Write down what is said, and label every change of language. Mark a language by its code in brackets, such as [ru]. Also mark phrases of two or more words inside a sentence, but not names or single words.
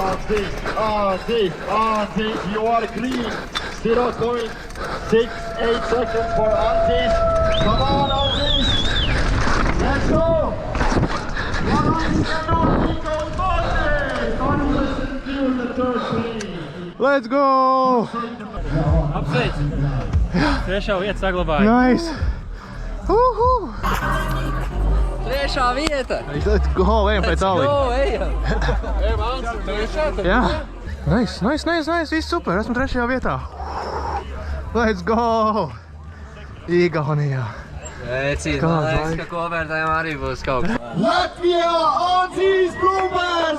[en] you are clean. 0.68 seconds for Antis. Come on, Antis. Let's go. Let's go! [lv] Apsveic! Trešā vieta saglabāja. [en] Nice! Uhu! [lv] Trešā vieta! [en] Let's go! [lv] Ejam pēc Alī! ejam! Jā! Nice! Viss super! Esmu trešajā vietā! [en] Let's go! [lv] Igaunijā! Vecīt, man liekas, ka kopvērtējumā arī būs kaut kas. [en] Latvia, Antis Bluebirds!